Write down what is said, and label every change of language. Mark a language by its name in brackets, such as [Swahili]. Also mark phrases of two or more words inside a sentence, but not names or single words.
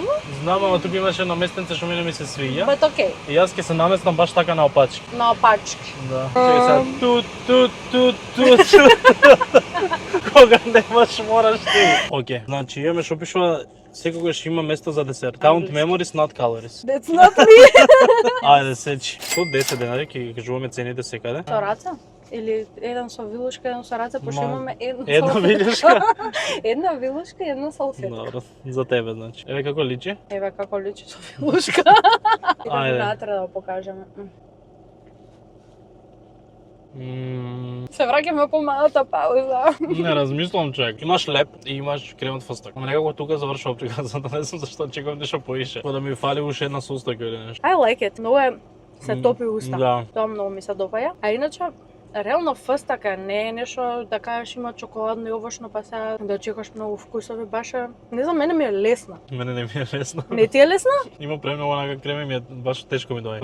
[Macedonian] Знам, ама тука имаше едно местенце што мене ми се свиѓа. but окей, И јас ќе се наместам баш така на опачки. на опачки. Да. Чекај сега. Тут. Кога немаш мораш ти. Океј. Значи имаме што пишува секогаш има место за десерт. [English] Count memories, not calories. That's not me. [Macedonian] Ајде сечи. Со 10 денари ќе кажуваме цените секаде. Со раца? Или еден со вилушка, еден со раца, пошто Ма, имаме едно Една со- вилешка. Една вилушка и една салфетка. Добро, за тебе значи. Еве како личи? Еве како личи со вилушка. Ајде. Идеме натре да го покажеме. Мм, Се враќаме по малата пауза. Не размислувам човек. Имаш леп и имаш кремот фстак. Ама некако тука завршува приказната, не знам зашто очекувам нешто поише. Кога да ми фали уште една состојка или нешто. [English] I like it. [Macedonian] Многу е се топи уста. Да. Тоа многу ми се допаѓа. А иначе реално фстака не е нешто да кажеш има чоколадно и овошно па сега да очекуваш многу вкусови, баш е, не знам, мене ми е лесна. Мене не ми е лесно. Не ти е лесна? Има премногу онака крема и ми е баш тешко ми доаѓа.